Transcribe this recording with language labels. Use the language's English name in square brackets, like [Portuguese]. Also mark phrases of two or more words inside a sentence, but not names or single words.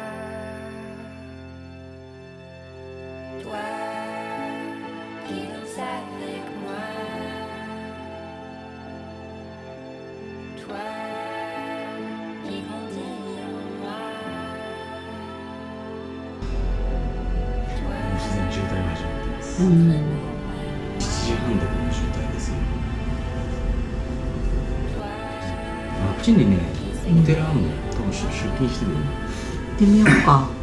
[French] Toi qui danses avec moi, toi qui grandis en moi, toi [Japanese] 突然渋滞が始まっています。7時半でこの渋滞です。あっちにね、お寺あんの、多分出勤してるよ。行ってみようか。